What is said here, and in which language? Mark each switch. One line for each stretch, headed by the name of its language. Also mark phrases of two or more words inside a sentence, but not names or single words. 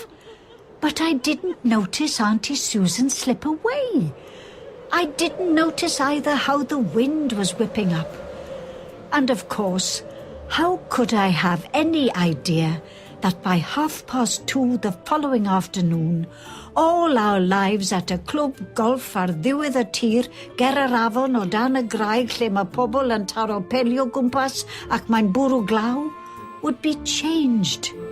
English: But I didn't notice Auntie Susan slip away. I didn't notice either how the wind was whipping up. And of course, how could I have any idea that by 2:30 the following afternoon, all our lives at a
Welsh: clwb golf ar ddiwedd y tir, ger yr afon o dan y graig lle mae pobl yn taro peli o gwmpas ac mae'n bwrw glaw,
English: would be changed.